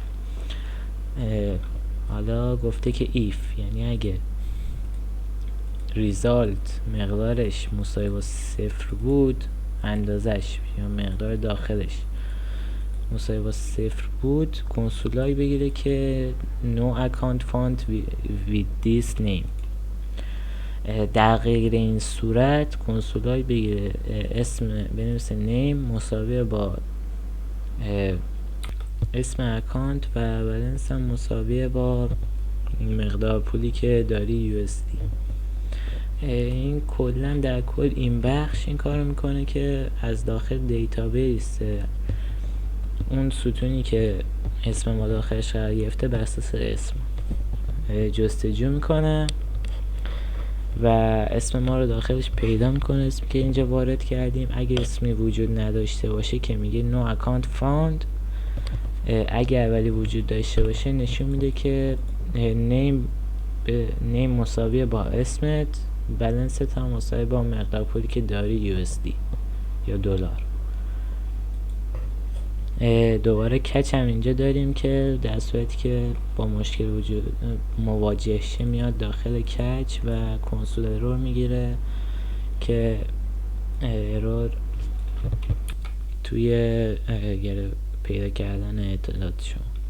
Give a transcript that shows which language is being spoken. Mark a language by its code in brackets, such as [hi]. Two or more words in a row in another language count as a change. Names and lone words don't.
[fa] حالا گفته که if، یعنی اگه ریزالت مقدارش مساوی با 0 بود، اندازش یا مقدار داخلش مساوی با 0 بود، کنسولای بگیره که [en] no account found with this name. [fa] در غیر این صورت کنسولای بگیره اسم بنویسه name مساوی با اسم اکانت و بالانس هم مساوی با این مقدار پولی که داری USD. این کلا در کل این بخش این کارو میکنه که از داخل دیتابیس اون ستونی که اسم ما داخلش قرار گرفته بر اساس اسم جستجو میکنه و اسم ما رو داخلش پیدا میکنه، اسمی که اینجا وارد کردیم. اگه اسمی وجود نداشته باشه که میگه [en] no account found، [fa] اگر ولی وجود داشته باشه نشون میده که نیم مساویه با اسمت، بالانست هم مساوی با مقدار پولی که داری USD یا دلار. دوباره کچ هم اینجا داریم که در صورتی که با مشکل وجود مواجه شه میاد داخل کچ و کنسول ارور میگیره که ارور توی پیدا کردن اطلاعات شما.